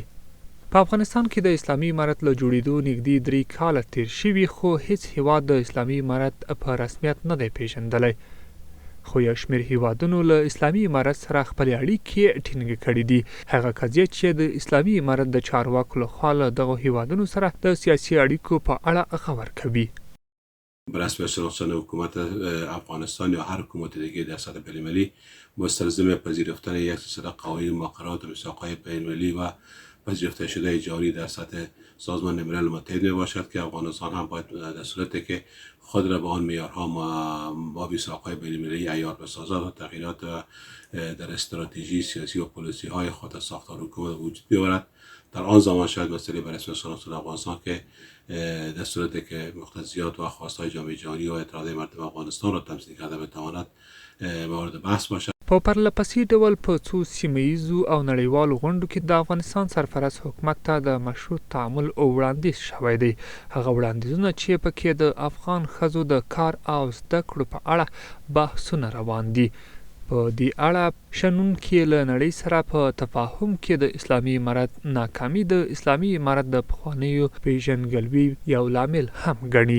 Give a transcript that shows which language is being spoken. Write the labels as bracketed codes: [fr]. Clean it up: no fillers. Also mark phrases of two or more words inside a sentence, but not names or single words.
[ps] په افغانستان کې د اسلامي امارت له جوړېدو نږدې 3 کاله تیر شوي، خو هیڅ هیواد د اسلامي امارت په رسمیت نه دی پیژندلی. خو یو شمېر هیوادونو له اسلامي امارت سره خپلې اړیکې ټینګې کړې دي. هغه قضیه چې د اسلامي امارت د چارواکو لخوا له دغو هیوادونو سره د سیاسي اړیکو په اړه خبر کوي. [fa] رسمی شناسان حکومت افغانستان یا هر حکومت دیگه در سطح بین‌المللی مستلزم پذیرفتن یک سلسله قوانین و مقررات و میثاق‌های بین‌المللی و پذیرفته شده جاری در سطح سازمان ملل متحد می باشد که افغانستان هم باید در صورتی که خود را به آن معیارها با میثاق‌های بین‌المللی عیار بسازد و تغییرات در استراتژی سیاسی و پلیسی های خود از ساختار حکومت وجود بیاورد. در آن زمان شاید مسئله به رسمی شناسان افغانستان که در صورتی که مقتضیات و خواستهای جامعه جهانی و اعتراض مردم افغانستان را تمثیل کرده بتواند مورد بحث باشد. [ps] په پرلپسې ډول په څو سیمهییزو او نړیوالو غونډو کې د افغانستان سرپرست حکومت ته د مشروط تعامل وړاندیز شوی دی. هغه وړاندیزونه چې پکې د افغان ښځو د کار او زده کړو په اړه بحثونه روان دي. په دې اړه شنونکي له نړۍ سره په تفاهم کې د اسلامي امارت ناکامي د اسلامي امارت د پخوانیو پیژندګلوي یو لامل هم ګڼي.